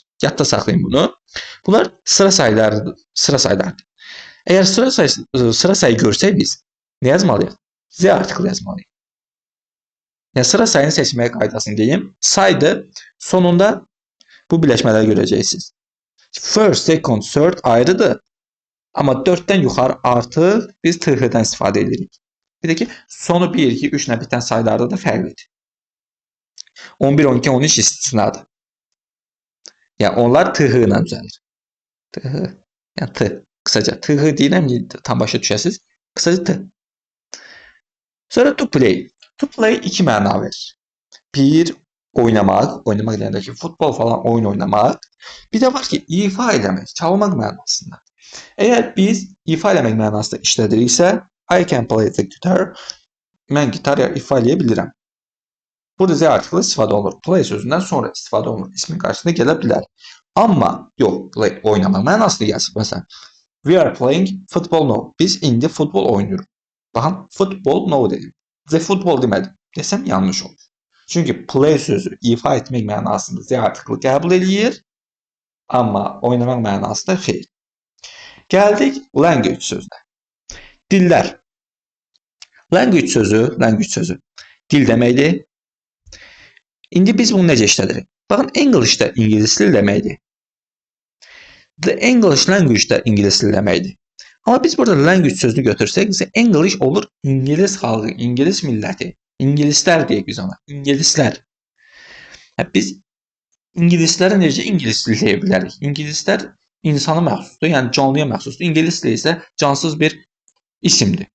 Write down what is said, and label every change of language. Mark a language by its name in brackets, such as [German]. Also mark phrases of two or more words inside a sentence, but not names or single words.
[Azerbaijani] Yadda saxlayın bunu. Bunlar sıra saylarıdır. Əgər sıra sayı görsək biz nə yazmalıyıq? Z artiklı yazmalıyıq. Yəni sıra sayını seçməyə qaydasını deyim. Saydı, sonunda bu birləşmələri görəcəksiniz. [English] First, second, third ayrıdır. [Azerbaijani] Amma 4-dən yuxarı artıq biz TH-dən istifadə edirik. Bir də ki, sonu 1, 2, 3 ilə bitən saylarda da fərqlidir. 11, 12, 13 istisnadır. Yəni onlar TH ilə düzəlir. TH, yəni T. Qısaca TH deyirəm ki, tam başa düşəsiniz. Qısaca T. Sonra [English] to play. To play [Azerbaijani] iki məna verir. Bir, oynamaq deyəndə ki, futbol falan oyun oynamaq. Bir də var ki, ifa eləmək, çalmaq mənasında. Əgər biz ifa eləmək mənasında işlədiriksə, [English] I can play the guitar. [Azerbaijani] Mən gitar ifa eləyə bilirəm. Burada Z artiklı istifadə olunur. Play sözündən sonra istifadə olunur. İsmin qarşısına gələ bilər. Amma yox, play oynamaq mənasında yazıb. Məsələn, [English] we are playing football now. [Azerbaijani] Biz indi futbol oynuyoruz. Baxın, [English] football now [Azerbaijani] dedim. [English] The football [Azerbaijani] demədim. Desəm yanlış olur. Çünki play sözü ifa etmək mənasında Z artiklı qəbul edir. Amma oynamaq mənasında xeyr. Gəldik language sözünə. Dillər. Language sözü dil deməkdir. İndi biz bunu necə işlədirik? Baxın, English-də ingilis dil deməkdir. [English] The English language [Azerbaijani] də ingilis dil deməkdir. Amma biz burada language sözünü götürsək, [English] the English [Azerbaijani] olur İngilis xalqı, İngilis milləti. İngilislər deyək biz ona. İngilislər. Biz İngilislərə necə ingilis dil deyə bilərik? İngilislər insana məxsusdur, yəni canlıya məxsusdur. İngilis dili isə cansız bir isimdir.